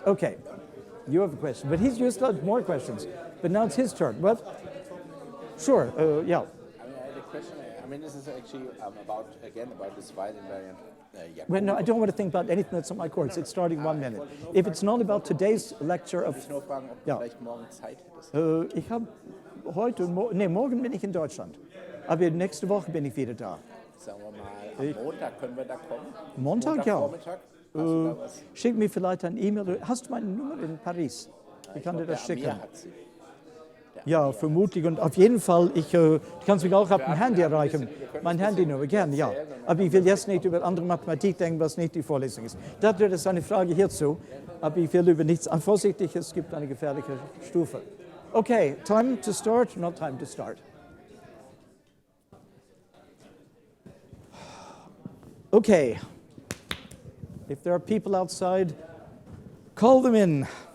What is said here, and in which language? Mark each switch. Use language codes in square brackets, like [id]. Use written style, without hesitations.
[en] Okay, you have a question, but he's used more questions. But now it's his turn. What? Sure, yeah. I had a question. This is actually about this wide invariant. Well, no, I don't want to think about anything that's on my course. It's starting 1 minute. If it's not about today's lecture of... [de] Ich nur fragen, ob Ja. du vielleicht morgen Zeit hättest. Ich habe heute, morgen bin ich in Deutschland. Aber nächste Woche bin ich wieder da. Sagen wir mal, am Montag können wir da kommen. Montag, ja. Vormittag. Hast du da was? Schick mir vielleicht ein E-Mail. Hast du meine Nummer in Paris? Ich kann dir Der das schicken. Amir hat sie. Ja, vermutlich. Und auf jeden Fall, du kannst mich auch auf dem Handy erreichen. Mein Handynummer, gerne, ja. Aber ich will jetzt nicht über andere Mathematik denken, was nicht die Vorlesung ist. Das ist eine Frage hierzu. Aber ich will über nichts. Vorsichtig, es gibt eine gefährliche Stufe. [en] Okay, time to start, not time to start. Okay. If there are people outside, call them in.